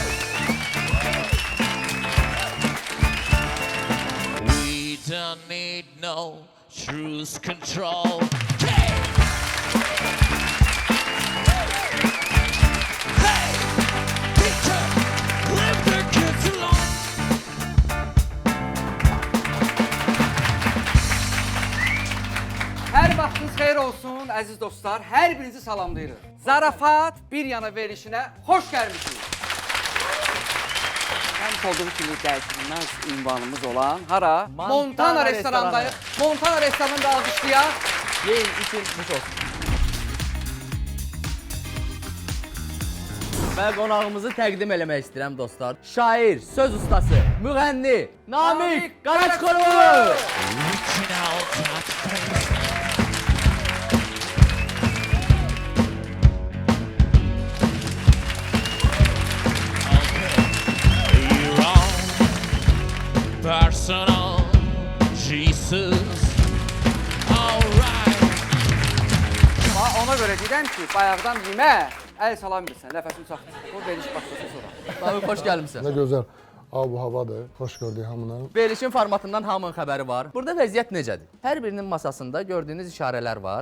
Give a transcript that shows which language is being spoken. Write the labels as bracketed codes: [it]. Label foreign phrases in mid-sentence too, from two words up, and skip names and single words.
[en] We don't need no cruise control. Hey! Hey! Teacher, leave the kids alone. [az] Hər vaxtınız xeyir olsun, əziz dostlar. Hər birinizi salamlayırıq. Zarafat bir yana verilişinə xoş gəlmişsiniz. Həmiş olduğu kimi dəyişilməz ünvanımız olan hara? Montana restorandayıq. Montana restoranını da alqışlayaq. Yeyin için nuş olsun. Və qonağımızı təqdim eləmək istəyirəm dostlar. Şair, söz ustası, müğənni, Namik Qaraçqoru! [en] Looking out at face. Personal Jesus. Alright. [az] Ona görə deyirəm ki, bayaqdan yemə, əl salam bilsən, nəfəsini saxla. O veriş başlasın sonra. Namik, xoş gəlmişsən. [tr] Ne güzel havadır. [az] Hoş gördük hamını. Verilişin formatından hamının xəbəri var. Burada vəziyyət necədir? Hər birinin masasında gördüyünüz işarələr var.